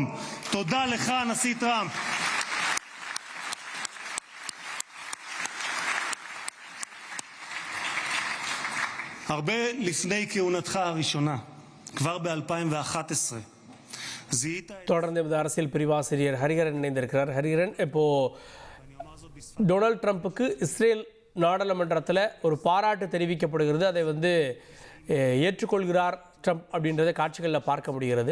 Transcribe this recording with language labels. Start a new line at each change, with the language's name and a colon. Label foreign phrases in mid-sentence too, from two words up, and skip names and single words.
Hebrew: תודה לך הנשיא טראמפ. הרבה לפני כהונתך הראשונה, כבר ב-2011,
Tamil: தொடர்ந்து அரசியல் பிரிவாசிரியர் ஹரிஹரன் இணைந்திருக்கிறார். ஹரிஹரன், இப்போ டொனால்ட் ட்ரம்ப்புக்கு இஸ்ரேல் நாடாளுமன்றத்தில் ஒரு பாராட்டு தெரிவிக்கப்படுகிறது. அதை வந்து ஏற்றுக்கொள்கிறார் ட்ரம்ப் அப்படின்றத காட்சிகளில் பார்க்க முடிகிறது.